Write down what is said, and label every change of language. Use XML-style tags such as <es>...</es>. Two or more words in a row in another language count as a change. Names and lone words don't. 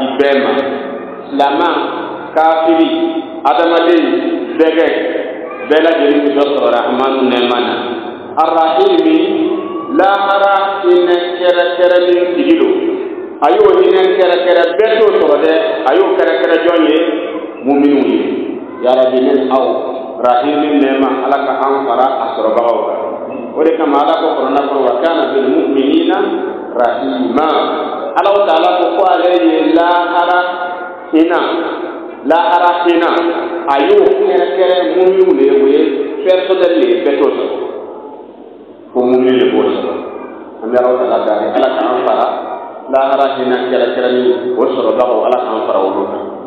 <bm>bɛɛ ma silaman kafiri adamaden bɛgɛ bɛɛ lajɛlen bɛ dɔ sɔrɔ rahmanu nɛɛma na arahimi lahara hinɛ kɛrɛkɛrɛnin tigi don a y'o hinɛ kɛrɛkɛrɛ bɛɛ t'o sɔrɔ dɛ a y'o kɛrɛkɛrɛ jɔn ye muminw ye yarabi ne aw rahimi nɛɛma ala ka an fara a sɔrɔbagaw kan o de kama ala ko kɔrɔna kɔrɔ</bm> <ar>وكان بالمؤمنين رحيما</ar> <bm>ala taala ko ale ye lahara hinɛ a y'o kɛrɛkɛrɛ muminw de ye o ye personnel de ye bɛɛ t'o sɔrɔ ko mumin de b'o sɔrɔ an bɛ ala taala daari ala ka an fara lahara hinɛ kɛrɛkɛrɛni o sɔrɔbagaw ala k'an fara olu kan</bm>